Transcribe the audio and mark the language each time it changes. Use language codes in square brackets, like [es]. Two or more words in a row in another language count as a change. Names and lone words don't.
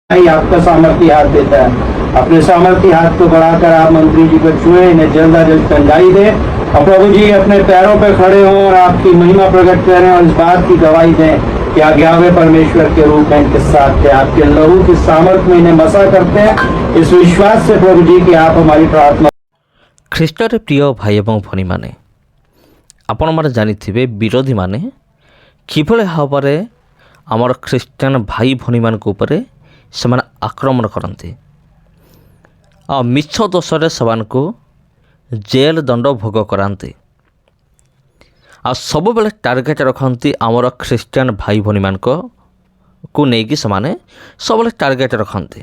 [hi] ही आपका सामर्थ्य हाथ देता है। अपने सामर्थ्य हाथ को बढ़ाकर आप मंत्री जी को छुए, इन्हें जल्द अज जल्द चंगाई दे और प्रभु जी अपने पैरों पर खड़े हों और आपकी महिमा प्रकट करें और इस बात की गवाही दें कि आप यावे परमेश्वर के रूप में इनके साथ थे, आपके लहू की सामर्थ में इन्हें मसा करते हैं। इस विश्वास से प्रभु जी की आप हमारी प्रार्थना। [or] ଖ୍ରୀଷ୍ଟରେ ପ୍ରିୟ ଭାଇ ଏବଂ ଭଉଣୀମାନେ, ଆପଣମାନେ ଜାଣିଥିବେ ବିରୋଧୀ ମାନେ କିଭଳି ଭାବରେ ଆମର ଖ୍ରୀଷ୍ଟିଆନ ଭାଇ ଭଉଣୀମାନଙ୍କ ଉପରେ ସେମାନେ ଆକ୍ରମଣ କରନ୍ତି ଆଉ ମିଛ ଦୋଷରେ ସେମାନଙ୍କୁ ଜେଲ୍ ଦଣ୍ଡ ଭୋଗ କରାନ୍ତି ଆଉ ସବୁବେଳେ ଟାର୍ଗେଟ୍ ରଖନ୍ତି ଆମର ଖ୍ରୀଷ୍ଟିଆନ ଭାଇ ଭଉଣୀମାନଙ୍କୁ ନେଇକି ସେମାନେ ସବୁବେଳେ ଟାର୍ଗେଟ୍ ରଖନ୍ତି।